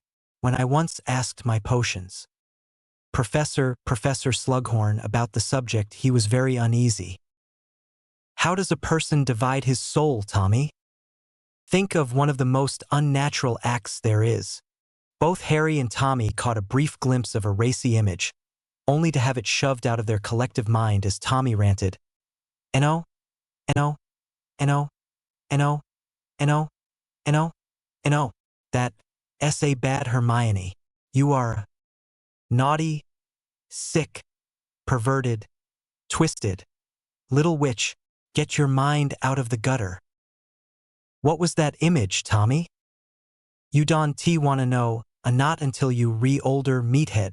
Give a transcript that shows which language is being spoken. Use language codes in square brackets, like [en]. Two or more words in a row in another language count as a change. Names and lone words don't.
[en] When I once asked my potions Professor Slughorn about the subject, he was very uneasy. How does a person divide his soul, Tommy? Think of one of the most unnatural acts there is. Both Harry and Tommy caught a brief glimpse of a racy image, only to have it shoved out of their collective mind as Tommy ranted, "N-O, N-O, N-O, N-O, N-O, N-O, N-O, that S.A. bad Hermione. You are naughty, sick, perverted, twisted. Little witch, get your mind out of the gutter." What was that image, Tommy? You don't wanna know, not until you older meathead.